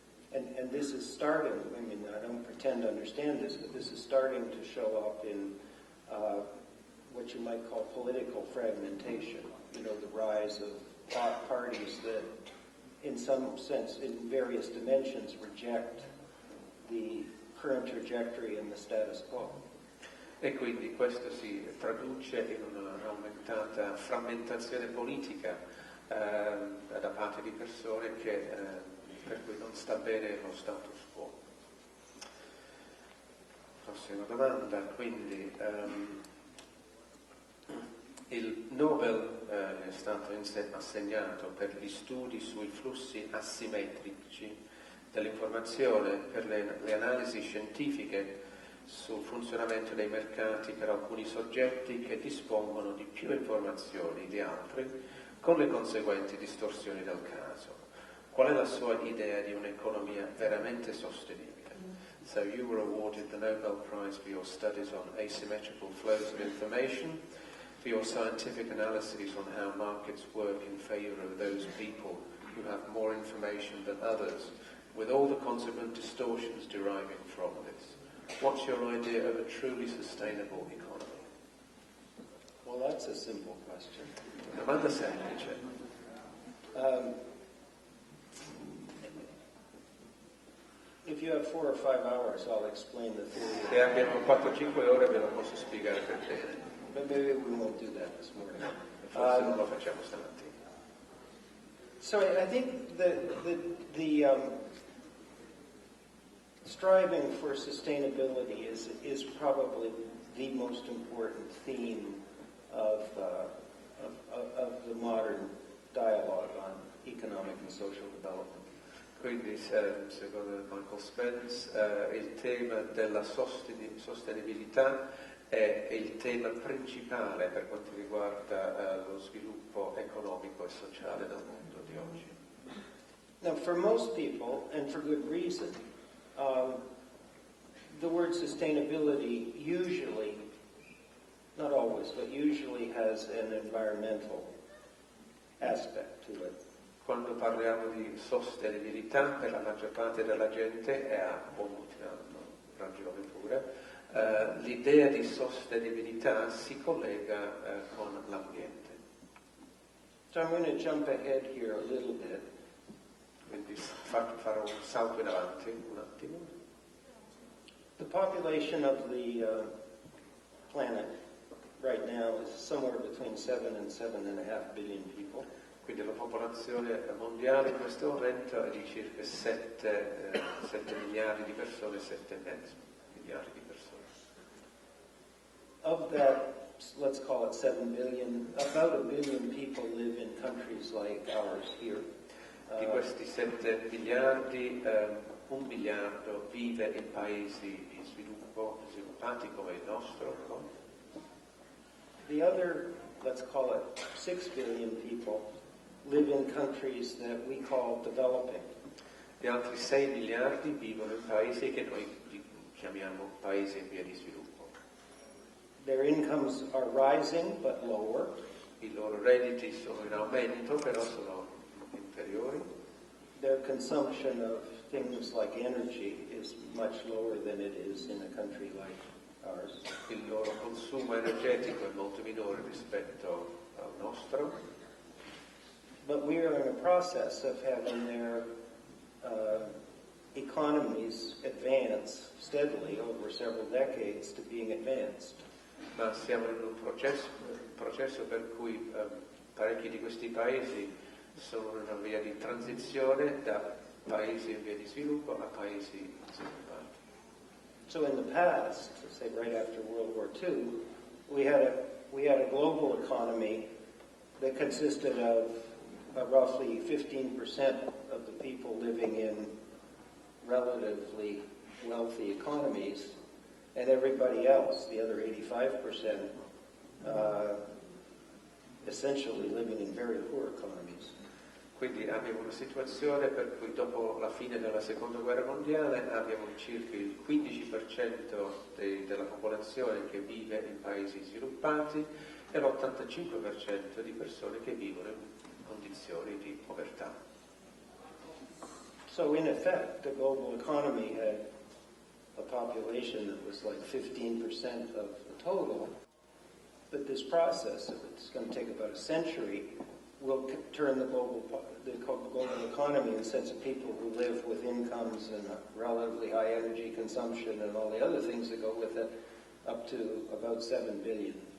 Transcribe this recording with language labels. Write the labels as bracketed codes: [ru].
[en] And this is starting, I mean, I don't pretend to understand this, but this is starting to show up in what you might call political fragmentation, the rise of parties that, in some sense, in various dimensions, reject the current trajectory and the status quo. [it] E quindi questo si traduce in un'aumentata frammentazione politica da parte di persone per cui non sta bene lo status quo. Prossima domanda, quindi il Nobel è stato assegnato per gli studi sui flussi asimmetrici dell'informazione, per le analisi scientifiche sul funzionamento dei mercati per alcuni soggetti che dispongono di più informazioni di altri, con le conseguenti distorsioni del caso. Qual è la sua idea di un'economia veramente sostenibile? [en] So you were awarded the Nobel Prize for your studies on asymmetrical flows of information, for your scientific analyses on how markets work in favor of those people who have more information than others, with all the consequent distortions deriving from this. What's your idea of a truly sustainable economy? Well, that's a simple question. [it] Domanda semplice. [en] If you have 4 or 5 hours, I'll explain the theory. [it] Se abbiamo 4-5 ore ve lo posso spiegare per bene. [en] But maybe we won't do that this morning. [it] Forse non lo facciamo stamattina. [en] So I think the striving for sustainability is probably the most important theme of the modern dialogue on economic and social development. [it] Quindi, secondo Michael Spence, il tema della sostenibilità è il tema principale per quanto riguarda lo sviluppo economico e sociale del mondo di oggi. [en] Now, for most people, and for good reason, the word sustainability usually, not always, but usually has an environmental aspect to it. [it] Quando parliamo di sostenibilità, per la maggior parte della gente, e ha molta ragione pure, l'idea di sostenibilità si collega con l'ambiente. [en] So I'm going to jump ahead here a little bit. [it] Quindi farò un salto in avanti un attimo. [en] The population of the planet right now is somewhere between 7 and 7.5 billion people. [it] Quindi la popolazione mondiale in questo momento è di circa 7 miliardi di persone, 7,5 miliardi di persone. [en] Of that, let's call it 7 billion, about 1 billion people live in countries like ours here. [it] Di questi 7 miliardi, 1 miliardo vive in paesi di sviluppati come il nostro. [en] The other, let's call it 6 billion people, live in countries that we call developing. [it] Gli altri 6 miliardi vivono in paesi che noi chiamiamo paesi in via di sviluppo. [en] Their incomes are rising but lower. [it] I loro redditi sono in aumento, però sono inferiori. [en] Their consumption of things like energy is much lower than it is in a country like ours. [it] Il loro consumo energetico è molto minore rispetto al nostro. [en] But we are in a process of having their economies advance steadily over several decades to being advanced. [it] Ma siamo in un processo per cui parecchi di questi paesi sono in una via di transizione da paesi in via di sviluppo a paesi sviluppati. [en] So in the past, say right after World War II, we had a global economy that consisted of roughly 15% of the people living in relatively wealthy economies, and everybody else, the other 85%, essentially living in very poor economies. [it] Quindi abbiamo una situazione per cui dopo la fine della Seconda Guerra Mondiale abbiamo circa il 15% della popolazione che vive in paesi sviluppati e l'85% di persone che vivono in condizioni di povertà. [en] So in effect, the global economy had a population that was like 15% of the total, But this process, it's going to take about a century, will turn the global economy in the sense of people who live with incomes and relatively high energy consumption and all the other things that go with it, up to about 7 billion.